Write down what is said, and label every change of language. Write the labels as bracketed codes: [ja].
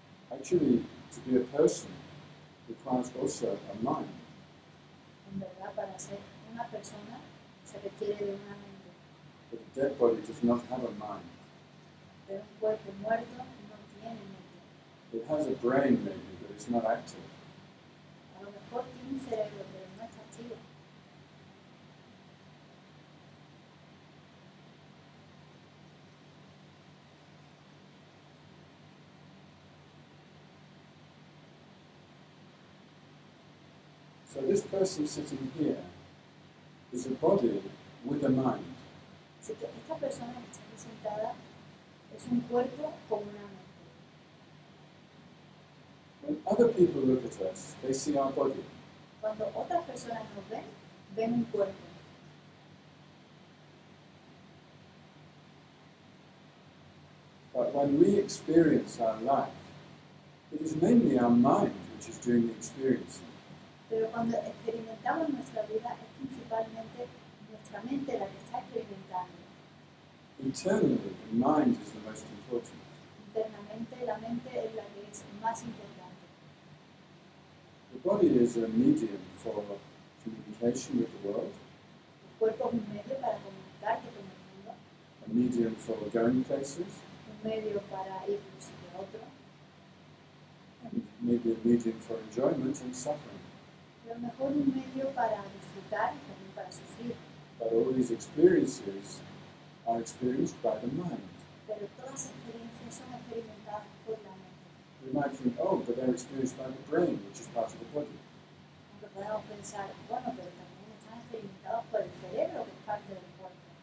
[en] Actually, to be a person requires also a mind. [es] En verdad, para ser una persona se requiere de una mente. [en] But a dead body does not have a mind. [es] Pero un cuerpo muerto no tiene mente. [en] It has a brain maybe, but it's not active. [es] A lo mejor tiene un cerebro, pero no está activo. [en] So this person sitting here is a body with a mind. [es] Así que esta persona que está aquí sentada es un cuerpo con una mente. [en] When other people look at us, they see our body. [es] Cuando otras personas nos ven, ven un cuerpo. [en] But when we experience our life, it is mainly our mind which is doing the experiencing. [es] Pero cuando experimentamos nuestra vida es principalmente nuestra mente la que está experimentando. [en] Internally, the mind is the most important. [es] Internamente la mente es la que es más importante. [en] The body is a medium for communication with the world, [es] El cuerpo es un medio para comunicarte con el mundo, [en] a medium for going places, [es] un medio para ir de un sitio a otro, [en] and maybe a medium for enjoyment and suffering. [es] pero a lo mejor un medio para disfrutar y también para sufrir. [en] But all these experiences are experienced by the mind. [es] Pero todas las experiencias son experimentadas por la mente. [en] We might think, oh, but they're experienced by the brain, which is part of the body. [es] Aunque podemos pensar, bueno, pero también están experimentados por el cerebro, que es parte del cuerpo.